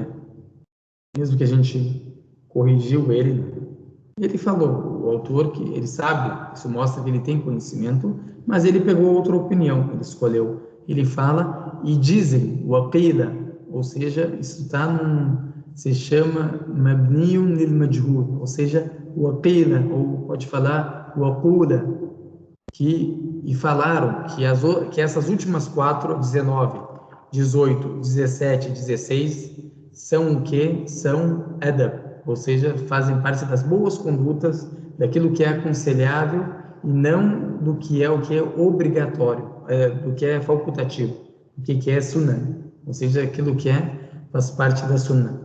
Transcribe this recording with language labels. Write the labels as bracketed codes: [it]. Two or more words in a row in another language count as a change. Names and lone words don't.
[pt] Mesmo que a gente corrigiu ele falou, o autor, que ele sabe, isso mostra que ele tem conhecimento, mas ele pegou outra opinião, ele escolheu. Ele fala, e dizem, o aqila, ou seja, isso está se chama [ar] مبني للمجهول, [pt] ou seja, o aqila, ou pode falar o aqula, e falaram que essas últimas 4, 19, 18, 17, 16, são o que? São adab, ou seja, fazem parte das boas condutas, daquilo que é aconselhável e não do que é o que é obrigatório, do que é facultativo, o que é sunnah, ou seja, aquilo que faz parte da sunnah.